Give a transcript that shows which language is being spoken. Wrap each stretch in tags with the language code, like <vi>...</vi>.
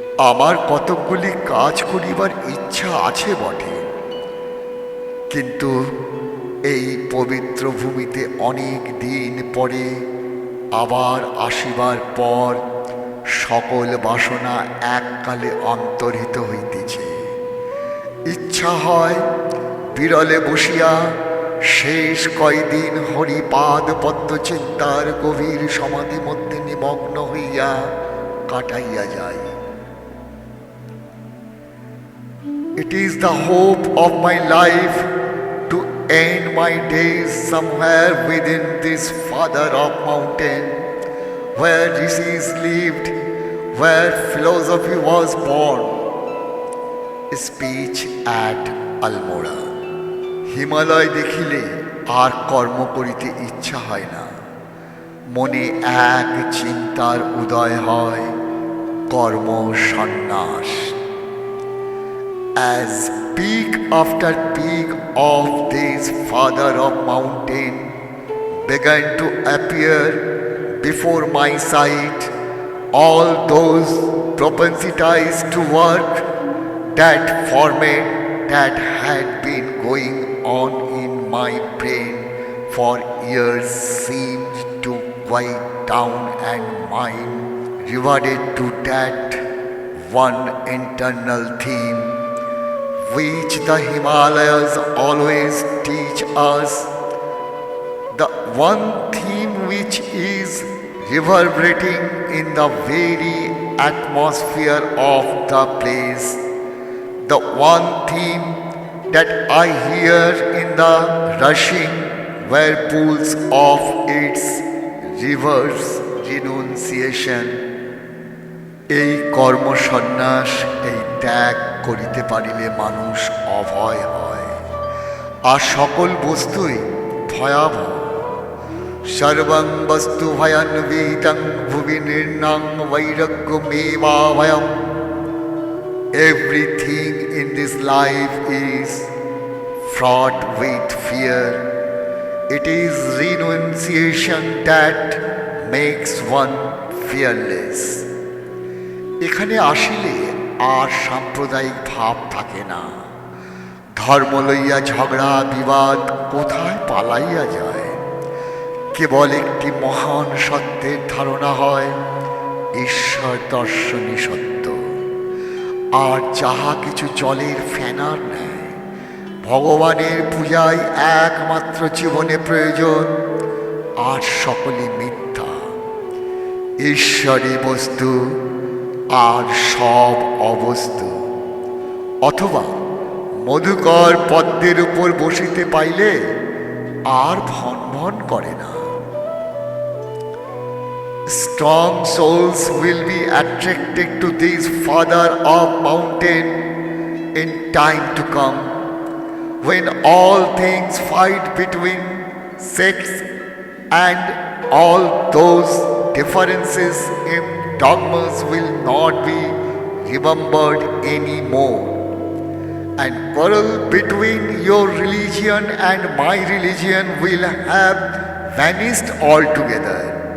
<bn>আমার কতকগুলি কাজ করিবার ইচ্ছা আছে বটে, কিন্তু এই পবিত্র ভূমিতে অনেক দিন পরে আবার আসিবার পর সকল বাসনা এককালে অন্তর্হিত হইতেছে। ইচ্ছা হয় বিরলে বসিয়া শেষ কয়দিন হরিপাদ পদ্ম চিন্তার গভীর সমাধি মধ্যে নিমগ্ন হইয়া কাটাইয়া যায়।</bn> <en>It is the hope of my life to end my days somewhere within this father of mountain, where rishis lived, where philosophy was born. Speech at Almora.</en> <bn>Himalaya দেখিলে আর কর্ম করিতে ইচ্ছা হয় না, মনে এক চিন্তার উদয় হয়, কর্ম সন্ন্যাস।</bn> <en>As peak after peak of this father of mountain began to appear before my sight, all those propensities to work, that format that had been going on in my brain for years seemed to quiet down, and mine reverted to that one internal theme which the Himalayas always teach us, the one theme which is reverberating in the very atmosphere of the place, the one theme that I hear in the rushing whirlpools of its rivers renunciation.</en> <bn>এই কর্মসন্ন্যাস, এই ত্যাগ করিতে পারিলে মানুষ অভয় হয়, আর সকল বস্তুই ভয়াবহ।</bn> <sa>সর্বং বস্তু ভয়ান্বিতং ভুবি নির্ণং বৈরাগ্যমেবাভয়ম।</sa> <en>Everything in this life is fraught with fear. It is renunciation that makes one fearless.</en> <bn>এখানে আসিলে আর সাম্প্রদায়িক ভাব থাকে না। ধর্ম লইয়া ঝগড়া বিবাদ কোথায় পালাইয়া যায়। কেবল একটি মহান সত্যের ধারণা হয়, ঈশ্বর দর্শনী সত্য। আর যাহা কিছু জলের ফেনার নেয়, ভগবানের পূজায় একমাত্র জীবনে প্রয়োজন, আর সকলে মিথ্যা। ঈশ্বরী বস্তু আর সব অবস্তু। অথবা মধুকর পদ্মের উপর বসিতে পাইলে আর ভন ভন করে না।</bn> <en>Strong souls will be attracted to this Father of mountain in time to come, when all things fight between sects and all those differences in dogmas will not be remembered anymore, and quarrel between your religion and my religion will have vanished altogether,</en>